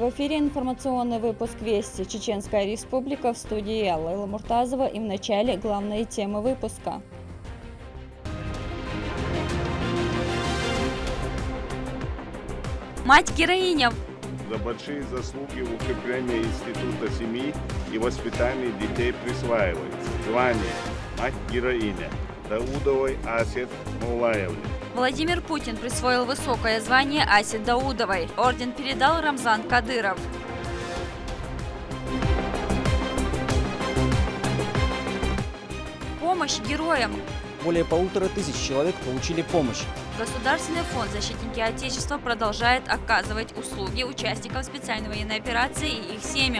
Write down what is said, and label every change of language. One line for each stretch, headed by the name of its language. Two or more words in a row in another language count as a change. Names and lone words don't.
Russian: В эфире информационный выпуск «Вести». Чеченская республика, в студии я, Лейла Муртазова, и в начале главные темы выпуска. Мать-героиня. За большие заслуги в укреплении института семьи и воспитании детей присваивается звание «Мать-героиня» Даудовой Асет Мулаевне. Владимир Путин присвоил высокое звание Асе Даудовой. Орден передал Рамзан Кадыров. Помощь героям. Более 1500 человек получили помощь. Государственный фонд «Защитники Отечества» продолжает оказывать услуги участникам специальной военной операции и их семьям.